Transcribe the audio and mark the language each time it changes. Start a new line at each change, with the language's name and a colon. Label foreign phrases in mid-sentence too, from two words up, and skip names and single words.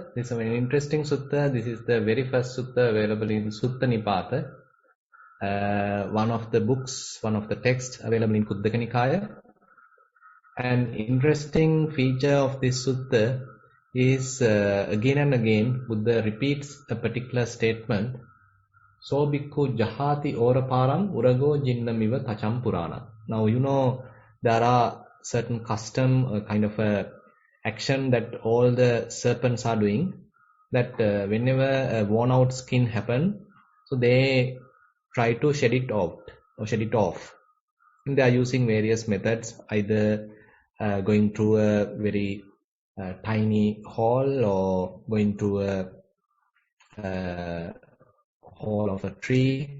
English: This is a very interesting sutta. This is the very first sutta available in Sutta Nipata, one of the books, one of the texts available in Kuddaka Nikaya. An interesting feature of this sutta is again and again Buddha repeats a particular statement.
Pali: So bhikkhu jahati oraparam urago jinnamiva tacham purana.
English: Now you know there are certain custom, kind of a action that all the serpents are doing, that whenever a worn out skin happen, so they try to shed it out or shed it off. And they are using various methods, either going through a very tiny hole or going through a hole of a tree.